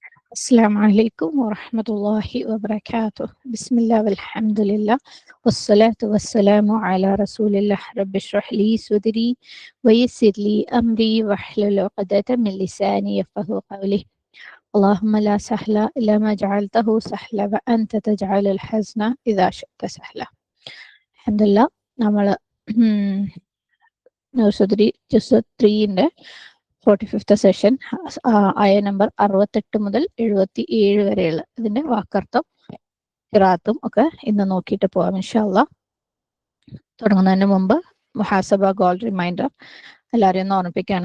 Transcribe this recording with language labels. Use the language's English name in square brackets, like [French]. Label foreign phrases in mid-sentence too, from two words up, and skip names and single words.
[Arabic] السلام عليكم ورحمة الله وبركاته. بسم الله والحمد لله والصلاة والسلام على رسول الله. رب اشرح لي صدري ويسر لي أمري واحلل عقدة من لساني يفقهوا قولي. اللهم لا سهل إلا ما جعلته سهلا وأنت تجعل الحزن إذا شئت سهلا. الحمد لله. [Malayalam] നമ്മൾ നഴ്സറി ജസ് 3-ന്റെ 45th സെഷൻ ആയ നമ്പർ 68 മുതൽ 77 വരെയുള്ള ഇതിന്റെ വാക്കർത്ഥം ഖിറാത്തും ഒക്കെ ഇന്ന് നോക്കിയിട്ട് പോവാം [Arabic] إن شاء الله. [Malayalam] തുടങ്ങുന്നതിന് മുമ്പ് മുഹാസബ [English] goal reminder [Malayalam] എല്ലാവരെയും ഒന്ന് ഓർമ്മിപ്പിക്കുകയാണ്.